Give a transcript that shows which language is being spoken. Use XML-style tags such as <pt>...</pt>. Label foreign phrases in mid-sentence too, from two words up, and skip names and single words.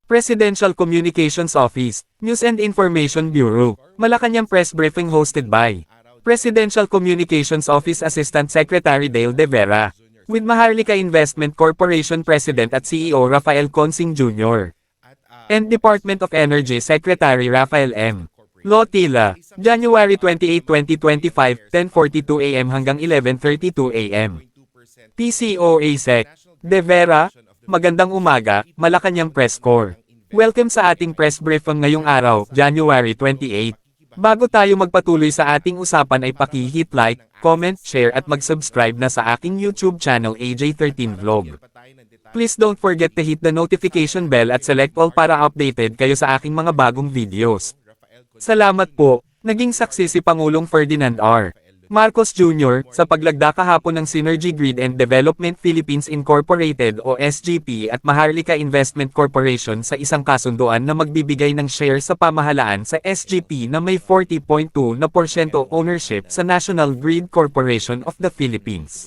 <en>Presidential Communications Office, News and Information Bureau, Malacañang Press Briefing hosted by Presidential Communications Office Assistant Secretary Dale De Vera, with Maharlika Investment Corporation President at CEO Rafael Consing Jr. and Department of Energy Secretary Rafael M. LOTILLA, January 28, 2025, 10:42 a.m. hanggang 11:32 a.m.</en> <tl>PCO ASEC, De Vera, Magandang umaga, Malacañang Press Corps. Welcome sa ating</tl> <en>press briefing</en> <tl>ngayong araw, January 28. Bago tayo magpatuloy sa ating usapan ay paki-hit</tl> <en>like, comment, share</en> <tl>at mag-subscribe na sa aking YouTube channel AJ13 Vlog.</tl> <en>Please don't forget to hit the notification bell at select all</en> <tl>para updated kayo sa aking mga bagong videos. Salamat po. Naging saksi si Pangulong Ferdinand R. Marcos Jr. sa paglagda kahapon ng Synergy Grid and Development Philippines Incorporated o SGP at Maharlika Investment Corporation sa isang kasunduan na magbibigay ng share sa pamahalaan sa SGP na may 40.2% ownership sa National Grid Corporation of the Philippines.</tl>